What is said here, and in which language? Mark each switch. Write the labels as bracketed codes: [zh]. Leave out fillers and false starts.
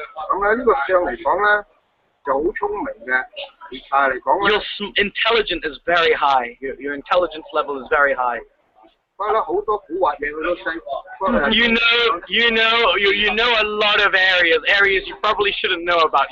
[yue] 咁喺呢個唱嚟講咧，就好聰明嘅。但係嚟講 [en] Your [yue] 咧， [en] intelligence is very high. Your intelligence level is very high. [yue] 不過咧好多古惑嘢佢都識。不過係 [en] You know a lot of areas you probably shouldn't know about.